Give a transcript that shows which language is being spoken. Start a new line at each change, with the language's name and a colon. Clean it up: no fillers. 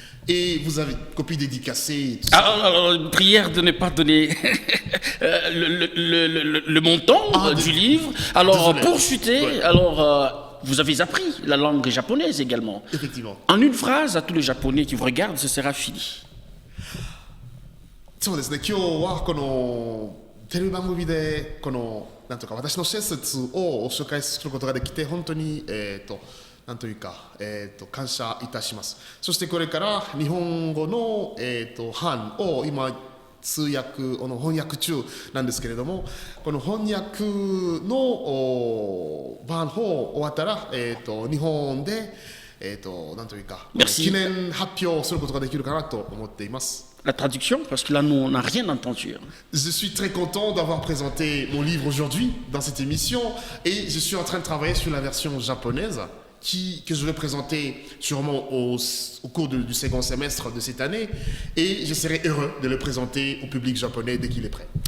French: Et vous avez une copie dédicacée. Alors, prière de ne pas donner le montant du livre. Alors, désolé. pour chuter, Ouais. vous avez appris la langue japonaise également. Effectivement. En une phrase, à tous les Japonais qui vous regardent, ce sera fini.
Japanese: そうですね、今日はこのテレビ番組でこのなんとか私の施設を紹介することができて本当になんというか感謝いたします。そしてこれから日本語の版を今通訳翻訳中なんですけれども、この翻訳の版を終わったら日本でなんというか記念発表することができるかなと思っています。
French: La traduction, parce que là, nous, on n'a rien entendu. Je suis très content d'avoir présenté mon livre aujourd'hui dans cette émission et je suis en train de travailler sur la version japonaise que je vais présenter sûrement au cours du second semestre de cette année et je serai heureux de le présenter au public japonais dès qu'il est prêt.